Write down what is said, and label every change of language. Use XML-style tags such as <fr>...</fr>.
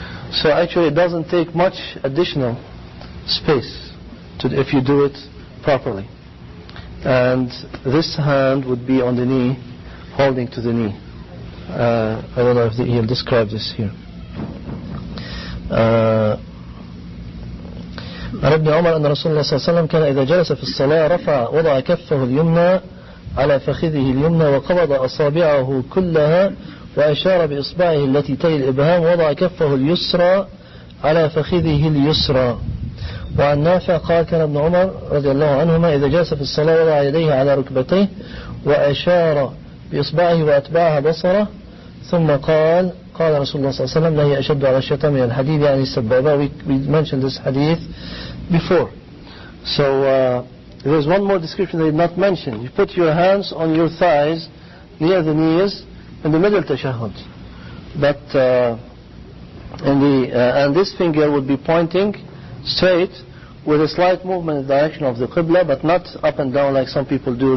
<en>So actually it doesn't take much additional space if you do it properly. And this hand would be on the knee, holding to the knee. I don't know if he'll describe this here.</en> <ar>عن ابن عمر أن رسول الله صلى الله عليه وسلم كان إذا جلس في الصلاة وضع كفه اليمنى على فخذه اليمنى وقبض أصابعه كلها وأشار بإصبعه التي تلي الإبهام ووضع كفه اليسرى على فخذه اليسرى. وعن نافع قال كان ابن عمر رضي الله عنهما إذا جلس في الصلاة وضع يديه على ركبتيه وأشار بإصبعه وأتبعها بصره ثم قال رسول الله صلى الله عليه وسلم لا هي أشد على الشيطان من الحديد يعني السبابة.</ar> <en>We mentioned this hadith before. So there is one more description they did not mention. You put your hands on your thighs near the knees in the middle tashahhud. But and this finger would be pointing straight with a slight movement in the direction of the qibla, but not up and down like some people do.</en>